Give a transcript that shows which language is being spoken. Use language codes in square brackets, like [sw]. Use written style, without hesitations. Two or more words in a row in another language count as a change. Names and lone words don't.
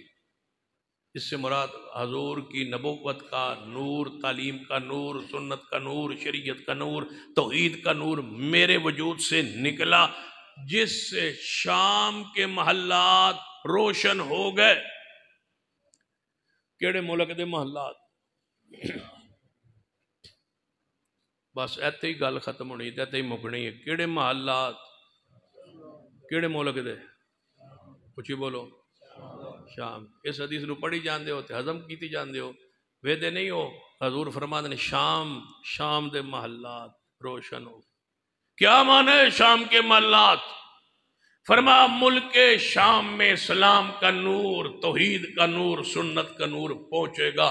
[ur] اس سے مراد حضور کی نبوت کا نور، تعلیم کا نور، سنت کا نور، شریعت کا نور، توحید کا نور میرے وجود سے نکلا جس سے شام کے محلات روشن ہو گئے۔ [pa] کیڑے ملک دے محلات؟ بس ایتے ہی گل ختم ہونی تے ایتے ہی مکنی ہے. کیڑے محلات کیڑے ملک دے اچھی بولو شام. اس حدیث نو پڑھی جاندے ہو تے ہضم کیتی جاندے ہو ویدے نہیں ہو. حضور فرماندے نے شام دے محلات روشن ہو. [ur] کیا معنی ہے شام کے محلات؟ فرمایا ملک شام میں اسلام کا نور، توحید کا نور، سنت کا نور پہنچے گا.